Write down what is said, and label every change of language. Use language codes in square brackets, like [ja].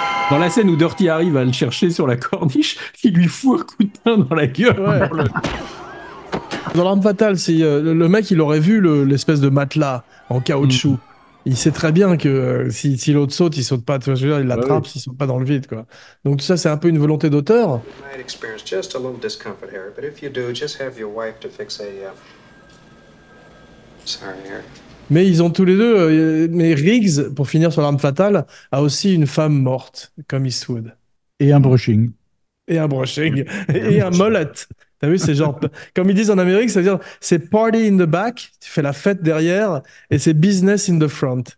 [fr] Dans la scène où Dirty Harry va le chercher sur la corniche, il lui fout un coup de poing dans la gueule. Ouais. Dans l'arme fatale, si le mec il aurait vu l'espèce de matelas en caoutchouc, il sait très bien que si l'autre saute, il saute pas. Tu vois, je veux dire, il l'attrape, s'il saute pas dans le vide, quoi. Donc tout ça, c'est un peu une volonté d'auteur. [en] You might experience just a little discomfort, Harry, but if you do, just have your wife to fix a. Sorry, Harry. [fr] Mais ils ont tous les deux. Mais Riggs, pour finir sur l'arme fatale, a aussi une femme morte, comme Eastwood. Et un brushing. Et un brushing. Et un mullet. T'as vu, c'est genre, comme ils disent en Amérique, c'est-à-dire, c'est [en] party in the back, [fr] tu fais la fête derrière, et c'est [en] business in the front.